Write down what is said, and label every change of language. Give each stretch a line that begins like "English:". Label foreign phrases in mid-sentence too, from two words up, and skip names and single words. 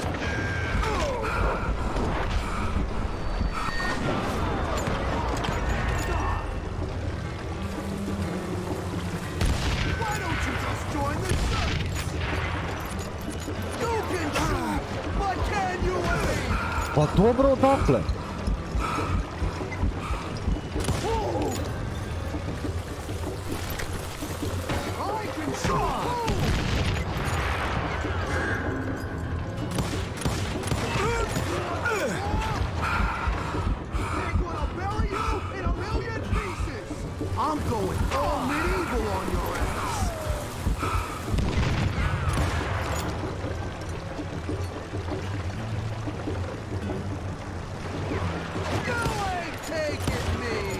English: Why don't you just join the circus? You can shoot, but can you aim?
Croatian: Pa dobro, dakle.
English: I can shoot. They're gonna bury you in a million pieces. I'm going all medieval on your ass. You ain't taking me.